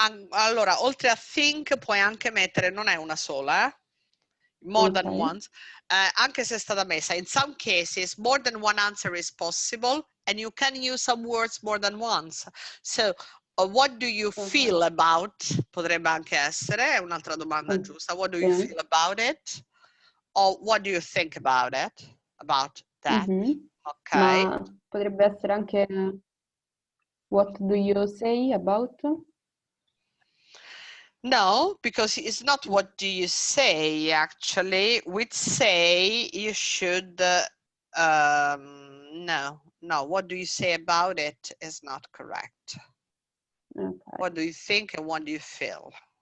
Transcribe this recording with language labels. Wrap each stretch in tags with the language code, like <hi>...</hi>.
<it>Allora, oltre a think puoi anche mettere, non è una sola,</it> <en>more than once,</en> <it>anche se è stata messa.</it> <en>In some cases, more than one answer is possible and you can use some words more than once. So, what do you feel about?</en> <it>Potrebbe anche essere, è un'altra domanda giusta.</it> <en>What do you feel about it? Or what do you think about it? About that? Ok.</en> <it>Ma potrebbe essere anche</it> <en>what do you say about? No, because it's not what do you say, actually. We'd say you should, no, what do you say about it is not correct. Okay. What do you think and what do you feel?</en>